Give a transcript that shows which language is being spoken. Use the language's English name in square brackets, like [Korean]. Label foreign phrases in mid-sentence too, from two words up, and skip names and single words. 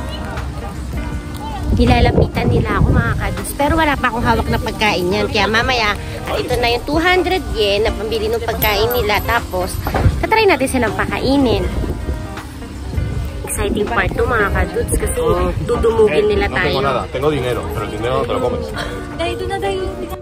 [Filipino] Nilalapitan nila ako mga kadudes. Pero wala pa akong hawak na pagkain yan. Kaya mamaya, ito na yung 200 yen na pambili ng pagkain nila. Tapos, tatry natin silang pakainin. [English] Exciting part [Filipino] to mga kadudes kasi dudumugin nila tayo. [Spanish] Tengo dinero, pero el dinero no te lo comes. [Filipino] Dahil doon na dahil.